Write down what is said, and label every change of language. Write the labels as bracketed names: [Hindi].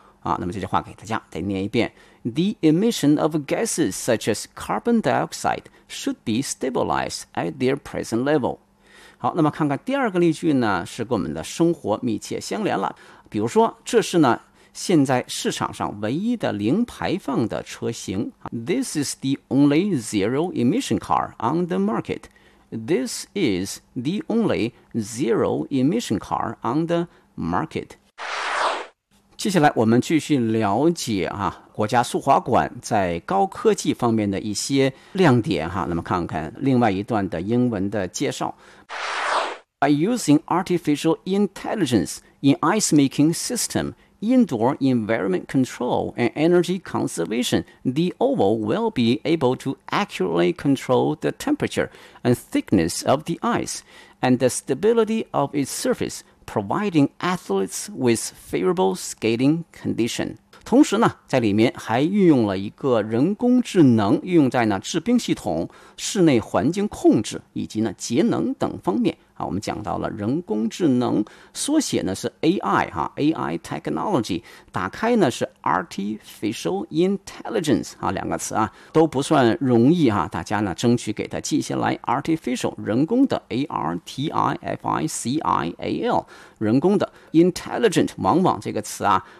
[Chinese] 啊，那么这句话给大家再念一遍 [English] ：The emission of gases such as carbon dioxide should be stabilized at their present level。 [Chinese] 好，那么看看第二个例句呢，是跟我们的生活密切相连了。比如说，这是呢现在市场上唯一的零排放的车型 ， [English] This is the only zero emission car on the market。 This is the only zero emission car on the market。 [Chinese] 接下来我们继续了解啊，国家速滑馆在高科技方面的一些亮点哈、啊。那么看看另外一段的英文的介绍。 [English] By using artificial intelligence in ice making system, indoor environment control, and energy conservation, the oval will be able to accurately control the temperature and thickness of the ice and the stability of its surface, providing athletes with favorable skating condition. [Chinese] 同时呢，在里面还运用了一个人工智能，运用在呢制冰系统、室内环境控制以及呢节能等方面。啊、我们讲到了人工智能缩写呢是 AI、啊、AI technology 打开呢是 artificial intelligence、啊、两个词、啊、都不算容易、啊、大家呢争取给它记下来 artificial 人工的 artificial 人工的 intelligent 往往这个词啊